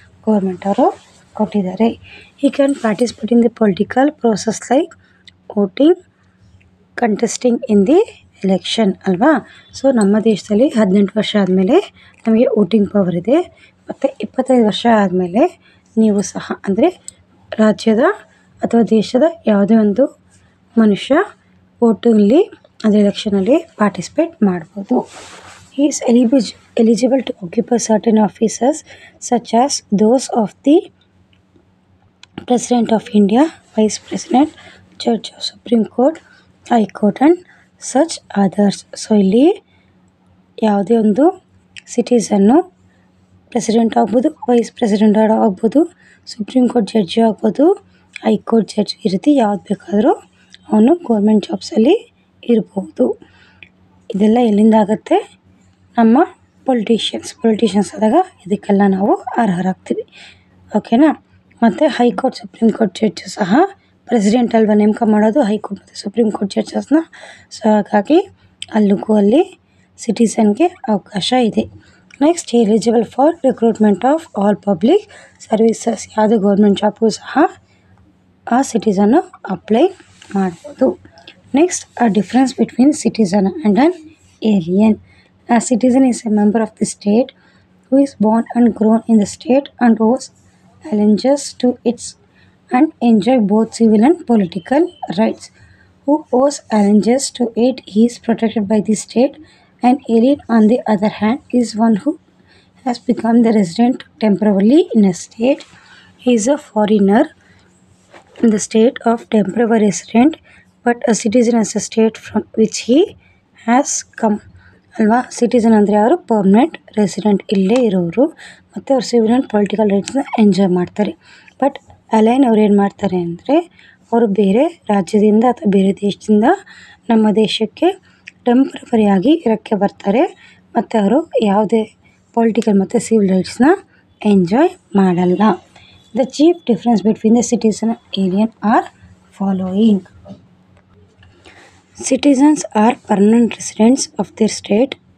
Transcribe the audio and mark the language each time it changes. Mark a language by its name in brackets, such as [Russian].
[Kannada] Government ಅವರು ಕೊಟ್ಟಿದ್ದಾರೆ. [English] He can participate in the political process like voting, contesting in the election [Kannada] ಅಲ್ವಾ? So ನಮ್ಮ ದೇಶದಲ್ಲಿ 18 ವರ್ಷ ಆದಮೇಲೆ ನಮಗೆ ವೋಟಿಂಗ್ ಪವರ್ ಇದೆ. ಮತ್ತು 25 ವರ್ಷ ಆದಮೇಲೆ ನೀವು ಸಹ ಅಂದರೆ ರಾಜ್ಯದ ಅಥವಾ ದೇಶದ ಯಾವುದೇ ಒಂದು ಮನುಷ್ಯ ವೋಟಿಂಗಲ್ಲಿ ಅಂದರೆ ಎಲೆಕ್ಷನಲ್ಲಿ ಪಾರ್ಟಿಸಿಪೇಟ್ ಮಾಡ್ಬೋದು. [English] He is eligible to occupy certain offices such as those of the President of India, Vice President, Judge of Supreme Court, High Court and such others. [Kannada] So ಇಲ್ಲಿ ಯಾವುದೇ ಒಂದು ಸಿಟಿಸನ್ನು ಪ್ರೆಸಿಡೆಂಟ್ ಆಗ್ಬೋದು, ವೈಸ್ ಪ್ರೆಸಿಡೆಂಟ್ ಆಗ್ಬೋದು, supreme court judge ಆಗ್ಬೋದು, high court judge, ಈ ರೀತಿ ಯಾವ್ದು ಬೇಕಾದರೂ ಅವನು ಗೌರ್ಮೆಂಟ್ ಜಾಬ್ಸಲ್ಲಿ ಇರ್ಬೋದು. ಇದೆಲ್ಲ ಎಲ್ಲಿಂದ ಆಗುತ್ತೆ? ನಮ್ಮ ಪೊಲಿಟಿಷಿಯನ್ಸ್ ಆದಾಗ ಇದಕ್ಕೆಲ್ಲ ನಾವು ಅರ್ಹರಾಗ್ತೀವಿ. ಓಕೆನಾ? ಮತ್ತು ಹೈಕೋರ್ಟ್, ಸುಪ್ರೀಂ ಕೋರ್ಟ್ ಜಡ್ಜು ಸಹ ಪ್ರೆಸಿಡೆಂಟ್ ಅಲ್ವಾ ನೇಮಕ ಮಾಡೋದು, ಹೈಕೋರ್ಟ್ ಮತ್ತು ಸುಪ್ರೀಂ ಕೋರ್ಟ್ ಜಡ್ಜಸ್ನ. ಸೊ ಹಾಗಾಗಿ ಅಲ್ಲಿ ಸಿಟಿಸನ್ಗೆ ಅವಕಾಶ ಇದೆ. [English] Next, eligible for recruitment of all public services. [Kannada] ಯಾವುದೇ ಗೌರ್ಮೆಂಟ್ ಜಾಬ್ಗೂ ಸಹ ಆ ಸಿಟಿಸನ್ನು ಅಪ್ಲೈ ಮಾಡ್ಬೋದು. [English] Next, a difference between citizen and an alien. A citizen is a member of the state who is born and grown in the state and owes allegiance to its and enjoy both civil and political rights. Who owes allegiance to it is protected by the state. An alien, on the other hand, is one who has become the resident temporarily in a state. He is a foreigner in the state of temporary resident but a citizen as a state from which he has come [Kannada] ಅಲ್ವಾ. Citizen ಅಂದರೆ ಅವರು permanent resident, ಇಲ್ಲೇ ಇರೋರು, ಮತ್ತು ಅವ್ರು civil and political ರೈಟ್ಸ್ನ enjoy ಮಾಡ್ತಾರೆ. But align ಅವ್ರು ಏನು ಮಾಡ್ತಾರೆ ಅಂದರೆ ಅವರು ಬೇರೆ ರಾಜ್ಯದಿಂದ ಅಥವಾ ಬೇರೆ ದೇಶದಿಂದ ನಮ್ಮ ದೇಶಕ್ಕೆ ಟೆಂಪ್ರವರಿಯಾಗಿ ಇರೋಕ್ಕೆ ಬರ್ತಾರೆ, ಮತ್ತು ಅವರು ಯಾವುದೇ ಪೊಲಿಟಿಕಲ್ ಮತ್ತು ಸಿವಿಲ್ ರೈಟ್ಸ್ನ ಎಂಜಾಯ್ ಮಾಡಲ್ಲ. [English] The chief difference between the citizen and alien are following. Citizens are permanent residents of their state.